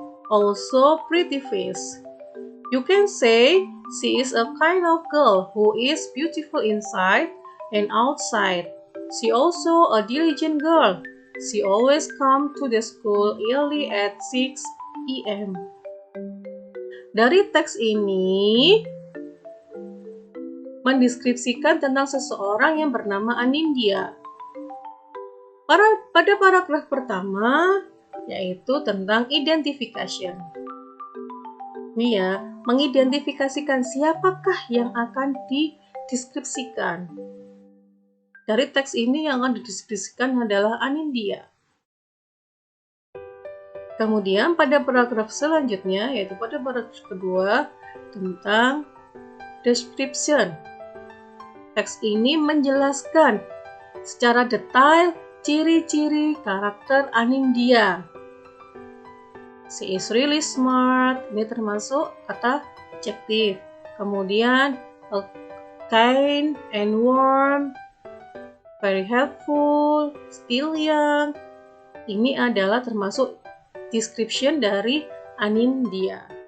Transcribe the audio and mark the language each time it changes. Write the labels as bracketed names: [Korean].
[English] Also pretty face. You can say she is a kind of girl who is beautiful inside and outside. She also a diligent girl. She always comes to the school early at 6 a.m. [Indonesian] Dari teks ini mendeskripsikan tentang seseorang yang bernama Anindya. Pada paragraf pertama, yaitu tentang identification. Ini ya, mengidentifikasikan siapakah yang akan dideskripsikan. Dari teks ini yang akan dideskripsikan adalah Anindya. Kemudian pada paragraf selanjutnya, yaitu pada paragraf kedua, tentang description. Teks ini menjelaskan secara detail ciri-ciri karakter Anindya. [English] She is really smart, [Indonesian] ini termasuk kata adjektif. [English] Kemudian kind and warm, very helpful, still young. [Indonesian] Ini adalah termasuk description dari Anindya.